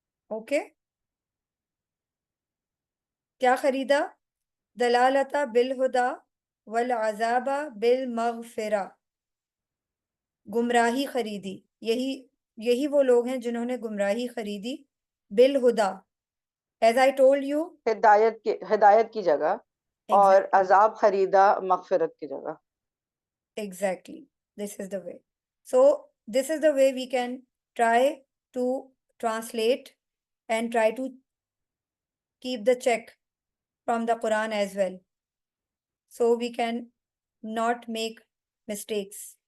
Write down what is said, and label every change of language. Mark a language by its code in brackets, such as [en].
[ur] Okay, क्या खरीदा? [ar] दलालता बिल हुदा वल अजाबा बिल मगफिरा. [ur] गुमराही खरीदी. यही वो लोग हैं जिन्होंने गुमराही खरीदी. [ar] बिल हुदा, [en] as I told you, [ur] हिदायत की जगह, और अजाब खरीदा मगफिरत की जगह. [en] Exactly. This is the way. So this is the way we can try to translate and try to keep the check from the Quran as well. So we can not make mistakes.